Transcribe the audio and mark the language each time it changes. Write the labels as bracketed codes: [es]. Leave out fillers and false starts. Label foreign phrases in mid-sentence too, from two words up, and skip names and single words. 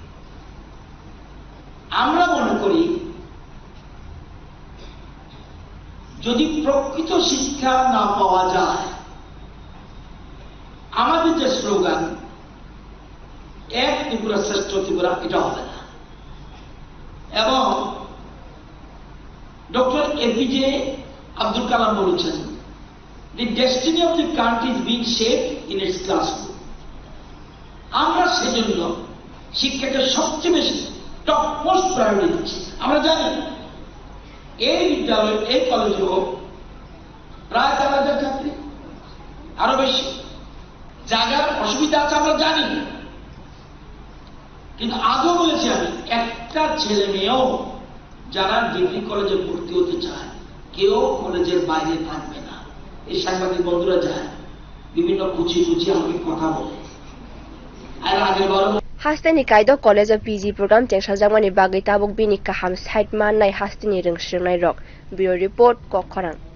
[bn] আমরা মনে করি যদি প্রকৃত শিক্ষা না পাওয়া যায় আমাদের যে স্লোগান এক ত্রিপুরা শ্রেষ্ঠ ত্রিপুরা এটা হবে না এবং ডক্টর এপিজে আব্দুল কালাম বলেছেন [en] the destiny of the country is being shaped in its classroom [bn] আমরা সেজন্য শিক্ষাকে সবচেয়ে বেশি [en] top most priority [bn] দিচ্ছি আমরা জানি এই বিদ্যালয় এই কলেজে প্রায় 4,000 ছাত্রী আরো বেশি জায়গার অসুবিধা আছে আমরা জানি কিন্তু আগেও বলেছি আমি একটা ছেলে মেয়েও যারা ডিগ্রি কলেজে ভর্তি হতে চায় কেউ কলেজের বাইরে থাকবে না এই সাংবাদিক বন্ধুরা যায় বিভিন্ন কুচি আমাকে কথা বলে আর আগের বার [trp] hasteni kaidok [en] college of PG program [trp] chengsajangmani bagai tabuk bini kaham site man nai hasteni rung shungnai rok [en] bureau report [trp] kokkhorang